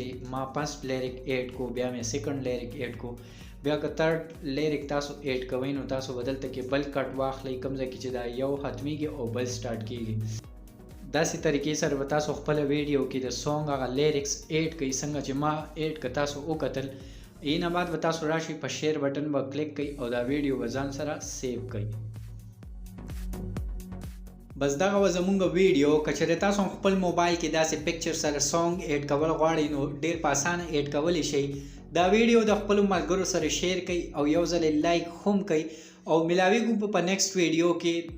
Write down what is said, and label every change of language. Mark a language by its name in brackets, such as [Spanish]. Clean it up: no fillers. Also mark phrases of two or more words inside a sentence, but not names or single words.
[Pashto] ما [English] first lyric add [Pashto] کو، بیا مې [English] second lyric add [Pashto] کو. بیا که [English] third lyric [Pashto] تاسو اډ کوئ نو تاسو به دلته کې بل کټ واخلئ کوم ځای کې چې دا یو ختمیږي او بل سټارټ کېږي. داسې طریقې سره به تاسو خپل ویډیو کې د سونګ هغه لیریکس ایډ کړئ څنګه چې ما ایډ که تاسو وکتل. اینه بعد به تاسو راشئ په [English] share button [Pashto] به کلیک کړئ او دا ویډیو به ځان سره سیو کړئ. بس دغه و زمونږ ویډیو. که چېرې تاسو هم خپل موبایل کې داسې پکچر سره [English] song add [Pashto] کول غواړئ نو ډېر په اسانه ایډ کولی شئ. دا ویډیو د خپلو ملګرو سره شیر کړئ او یو ځل لایک هم کړئ او ملاویږو په [English] next video [Pashto] کې.